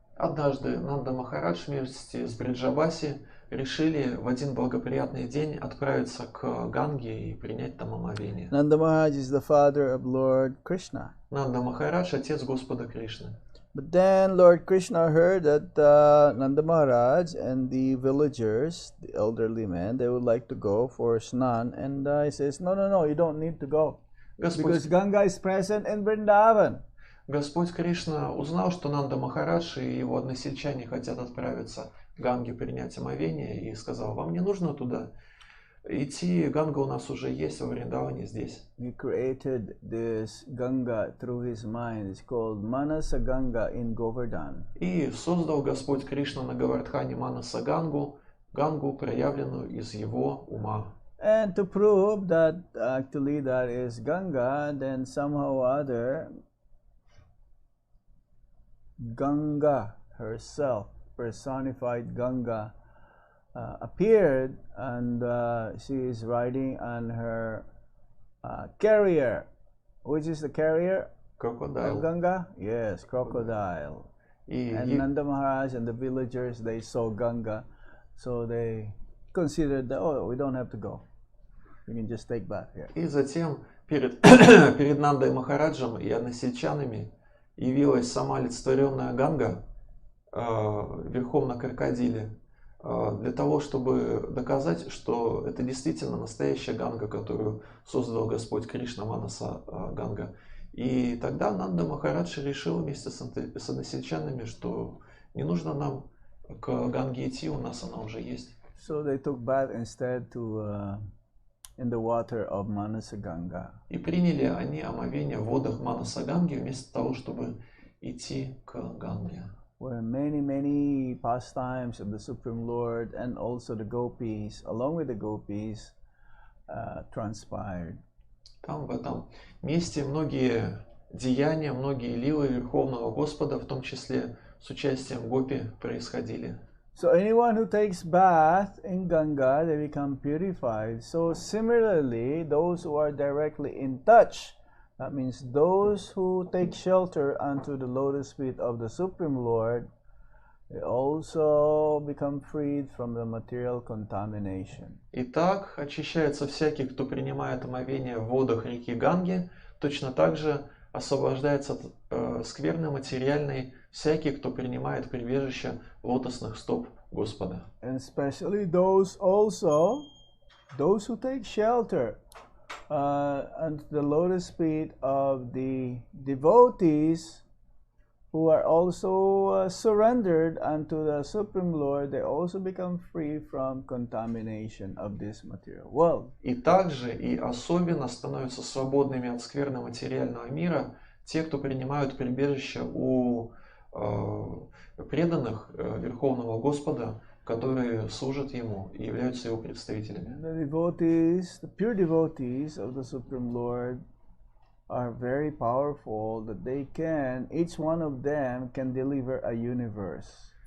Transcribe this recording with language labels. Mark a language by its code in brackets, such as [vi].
[ru] Однажды Нанда Махарадж вместе с Бриджабаси решили в один благоприятный день отправиться к Ганге и принять там омовение. [en] Nanda Maharaj is the father of Lord Krishna. [ru] Нанда Махарадж – отец Господа Кришны. [en] But then Lord Krishna heard that Nanda Maharaj and the villagers, the elderly men, they would like to go for snan, and he says, no, you don't need to go, because Ganga is present in Vrindavan. [ru] Господь Кришна узнал, что Нанда Махарадж и его односельчане хотят отправиться к Ганге принять омовение, и сказал: вам не нужно туда идти, Ганга у нас уже есть во Вриндаване здесь. [en] He created this Ganga through his mind. It's called Manasa Ganga in Govardhan. [ru] И создал Господь Кришна на Говардхане Манаса Гангу, проявленную из его ума. [en] And to prove that actually that is Ganga, then somehow or other Ganga herself, personified Ganga, appeared, and she is riding on her carrier. Which is the carrier Crocodile. of Ganga? Yes, crocodile. And Nanda Maharaj and the villagers, they saw Ganga, so they considered that, oh, we don't have to go. We can just take bath here. [ru] И затем перед Нандой Махараджем и односельчанами явилась сама олицетворенная Ганга верхом на крокодиле, для того, чтобы доказать, что это действительно настоящая Ганга, которую создал Господь Кришна, Манаса Ганга. И тогда Нанда Махарадж решил вместе с односельчанами, что не нужно нам к Ганге идти, у нас она уже есть. [en] So they took bath instead in the water of Manasa Ganga. [ru] И приняли они омовение в водах Манаса Ганги вместо того, чтобы идти к Ганге. [en] Where many pastimes of the Supreme Lord and also the gopis, along with the gopis, transpired. [ru] Там в этом месте многие деяния, многие лилы Верховного Господа, в том числе с участием гопи, происходили. [en] So anyone who takes bath in Ganga, they become purified. So similarly, those who are directly in touch, that means those who take shelter unto the lotus feet of the Supreme Lord, they also become freed from the material contamination. [ru] Итак, очищается всякий, кто принимает омовение в водах реки Ганги, точно так же освобождается от скверны материальной всякий, кто принимает прибежище лотосных стоп Господа. [en] And especially those who take shelter under the lotus feet of the devotees who are also surrendered unto the Supreme Lord, they also become free from contamination of this material world. [ru] И также и особенно становятся свободными от скверны материального мира те, кто принимают прибежище у преданных Верховного Господа, которые служат Ему и являются Его представителями. [en] The pure devotees of the Supreme Lord are very powerful, that each one of them can deliver a universe.